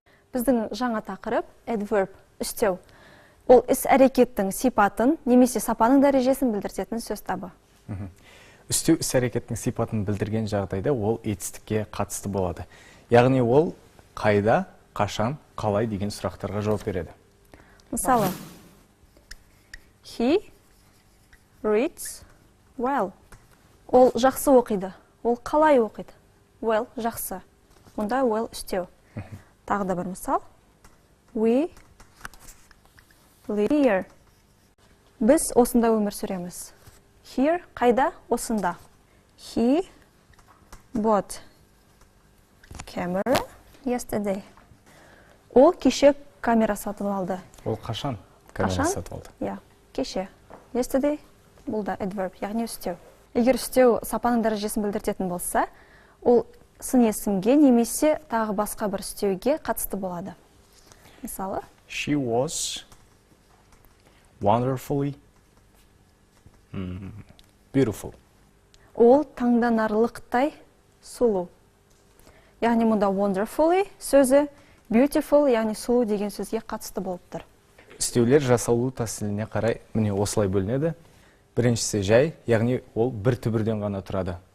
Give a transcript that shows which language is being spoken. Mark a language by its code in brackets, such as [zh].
[kk] Біздің жаңа тақырып adverb, үстеу. Ол іс әрекеттің сипатын немесе сапаның дәрежесін білдіртетін сөз табы. Үстеу іс әрекеттің сипатын білдірген жағдайда ол етістікке қатысты болады. Яғни ол қайда қашан, қалай деген сұрақтарға жауап береді. Мысалы, [en] he reads well. [kk] Ол жақсы оқиды. Ол қалай оқиды? Well, жақсы. Мұнда well үстеу. Тағы да бір мысал. [en] We live here. [kk] Біз осында өмір сүреміз. Here, қайда? Осында. [en] He bought camera yesterday. [kk] Ол кеше камера сатып алды. Ол қашан камера сатып алды? Иә, кеше. Yesterday бұл да adverb, яғни үстеу. Егер үстеу сапаның дәрежесін білдіртетін болса, ол сын есімге немесе тағы басқа бір үстеуге қатысты болады. Мысалы, [en] She was wonderfully beautiful. [kk] ол таңданарлықтай сұлу. Яғни мұнда wonderfully сөзі beautiful, яғни сұлу деген сөзге қатысты болып тұр. Үстеулер жасалу тәсіліне қарай міне осылай бөлінеді. Біріншісі жай, яғни ол бір түбірден ғана тұрады.